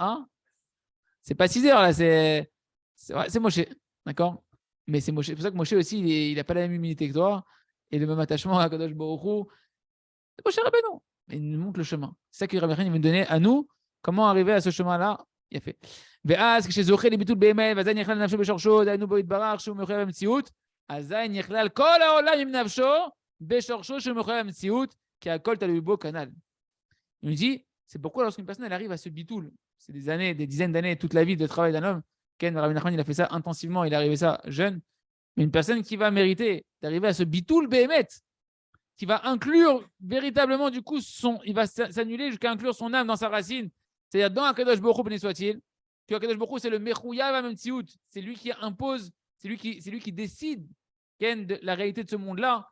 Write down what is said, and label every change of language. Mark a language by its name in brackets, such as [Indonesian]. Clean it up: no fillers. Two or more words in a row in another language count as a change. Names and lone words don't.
[French] Hein, c'est pas 6 heures là, c'est Moshe. D'accord. Mais c'est Moshe. C'est pour ça que Moshe aussi, il n'a pas la même humilité que toi et le même attachement à Kadosh Baruch Hu. C'est Moshe Rabbeinu. Mais il nous montre le chemin. C'est ça que Rabbi Nachman veut nous donner à nous. Comment arriver à ce chemin-là? Il a fait. [Hebrew] ואז כשזוכה לביטול באמת, ואזי נכלל נפשו בשורשו, דהיינו בו יתברך שהוא מחויב המציאות, אזי נכלל כל העולם עם נפשו בשורשו שהוא מחויב המציאות, כי הכל תלוי בו כנ"ל. [French] Il nous dit, c'est pourquoi lorsqu'une personne elle arrive à ce bitoul, c'est des années, des dizaines d'années, toute la vie de travail d'un homme, Ken Rabbi Nachman, il a fait ça intensivement, il est arrivé ça jeune, mais une personne qui va mériter d'arriver à ce [Hebrew] ביטול באמת, [French] qui va inclure véritablement du coup il va s'annuler jusqu'à inclure son âme dans sa racine, c'est-à-dire dans Akadosh Baruch Hu, béni soit-il, que Akadosh Baruch Hu c'est le [Hebrew] מחויב המציאות, [French] c'est lui qui impose, c'est lui qui décide Ken, de la réalité de ce monde-là.